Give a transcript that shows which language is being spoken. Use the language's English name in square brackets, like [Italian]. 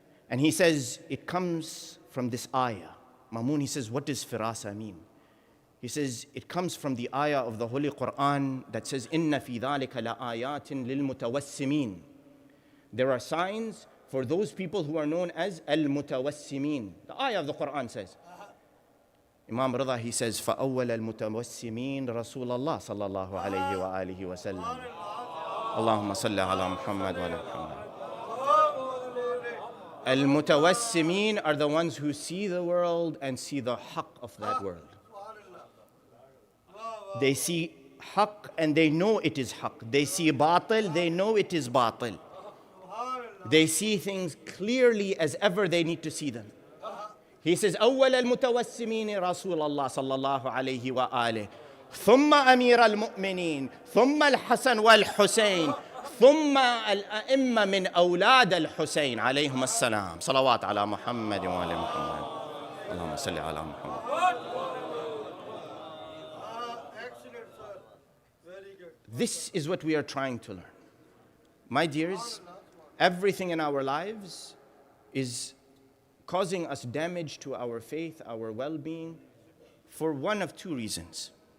[English] And he says, it comes from this ayah. Ma'mun, he says, what does firasa mean? He says, it comes from the ayah of the Holy Quran that says, [Arabic] إِنَّ فِي ذَلِكَ لَآيَاتٍ لِلْمُتَوَسِّمِينَ. [English] There are signs for those people who are known as al-mutawassimin. The ayah of the Quran says. Imam Ridha, he says, [Arabic] فَأَوَّلَ الْمُتَوَسِّمِينَ رَسُولَ اللَّهِ صَلَّى اللَّهُ عَلَيْهِ وَآلِهِ وَسَلَّمَ. اللهم صل على محمد وعلى محمد. [English] Al-mutawassimin are the ones who see the world and see the haqq of that world. They see haqq and they know it is haqq. They see batil, they know it is batil. They see things clearly as ever they need to see them. He says, [Arabic] أول المتوسمين رسول الله صلى الله عليه وآله ثم أمير المؤمنين ثم الحسن والحسين ثم الأئمة من أولاد الحسين عليهم السلام صلوات على محمد وعلى محمد اللهم صل على محمد. [English] This is what we are trying to learn. My dears, everything in our lives is causing us damage to our faith, our well-being, for one of two reasons.